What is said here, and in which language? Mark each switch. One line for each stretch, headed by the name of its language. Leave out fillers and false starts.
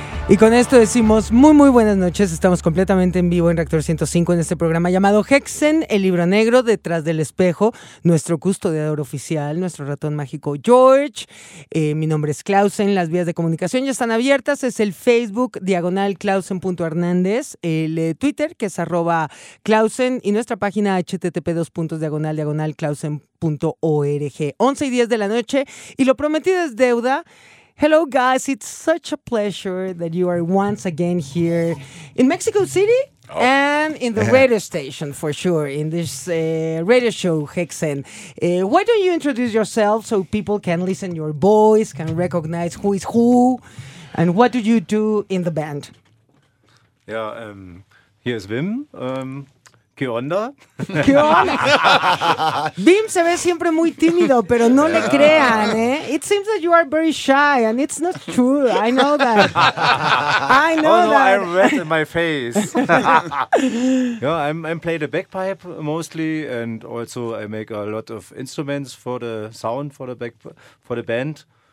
Spanish: Y con esto decimos muy muy buenas noches, estamos completamente en vivo en Reactor 105 en este programa llamado Hexen, el libro negro detrás del espejo, nuestro custodiador oficial, nuestro ratón mágico George, mi nombre es Clausen, las vías de comunicación ya están abiertas, es el Facebook diagonal clausen.hernández, el Twitter que es @clausen y nuestra página http://diagonal/clausen.org, 11:10 de la noche y lo prometido es deuda.
English: Hello, guys. It's such a pleasure that you are once again here in Mexico City and in the radio station, for sure, in this radio show, Hexen. Why don't you introduce yourself so people can listen your voice, can recognize who is who, and what do you do in the band? Yeah, here's Wim.
Spanish: ¿Qué onda? ¿Qué onda? Bim se ve siempre muy tímido, pero no le crean, ¿eh?
English: It seems that you are very shy, and it's not true. I know that. I know oh, no, that. I read in my face. Yeah, I'm play the bagpipe mostly, and also I make a lot of instruments for the sound for the band.